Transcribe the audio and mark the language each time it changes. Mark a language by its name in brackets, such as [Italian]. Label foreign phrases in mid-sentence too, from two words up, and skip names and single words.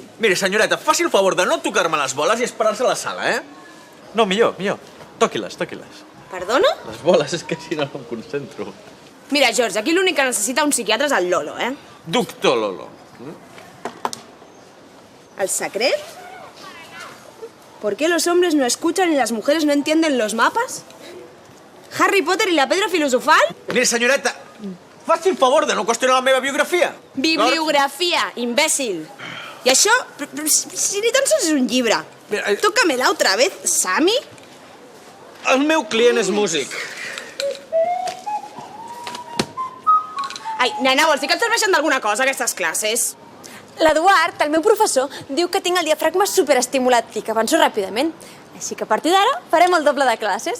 [Catalan] Mire, senyoreta, faci el favor de no tocar-me les boles i esperar-se a la sala, eh? No, millor. Toqui-les. Perdona? Les boles, és que si no em concentro. Mira, George, aquí l'únic que necessita un psiquiatre és el Lolo, eh? Doctor Lolo. ¿El secret? [Spanish] ¿Por qué los hombres no escuchan y las mujeres no entienden los mapas? ¿Harry Potter y la pedra filosofal? [Catalan] Mire, senyoreta, faci el favor de no qüestionar la meva biografia. Bibliografia, imbècil. I això, si ni tan sols és un llibre. Mira, [Spanish] Tócamela otra vez, Sammy. [Catalan] el meu client és músic. Ai, nena, vols dir que et serveixen d'alguna cosa, aquestes classes? L'Eduard, el meu professor, diu que tinc el diafragma superestimulat i que avanço ràpidament. Així que a partir d'ara farem el doble de classes.